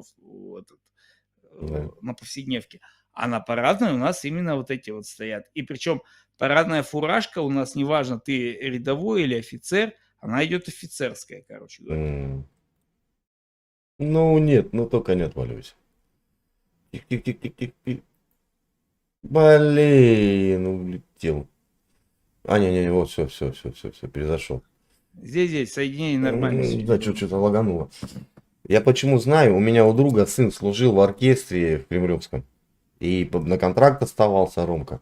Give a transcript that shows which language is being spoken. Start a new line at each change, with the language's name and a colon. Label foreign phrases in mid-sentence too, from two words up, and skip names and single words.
Russian: Да. на повседневке, а на парадной у нас именно вот эти вот стоят. И причем парадная фуражка у нас, неважно, ты рядовой или офицер, она идет офицерская, короче говоря. М. Ну нет, ну только не отваливайся. Тик-тик-тик-тик-тик. Блин, улетел. А, не, вот все, перезашел. Здесь соединение нормально. всё Да, идёт. что-то лагануло. Я почему знаю, у меня у друга сын служил в оркестре в Кремлевском. И на контракт оставался Ромка.